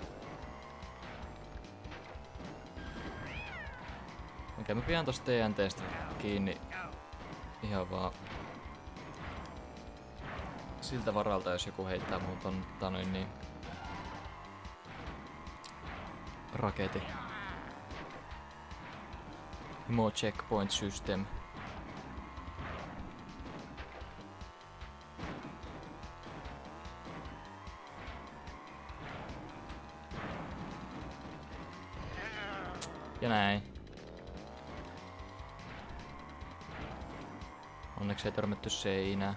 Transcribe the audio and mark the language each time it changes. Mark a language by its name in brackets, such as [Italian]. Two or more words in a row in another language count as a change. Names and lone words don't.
[Finnish] Okei, mä pidän tosta TNTstä kiinni ihan vaan siltä varalta, jos joku heittää mun ton raketin. [English] More checkpoint system. [Finnish] Ja näin. Onneksi ei törmätty seinään.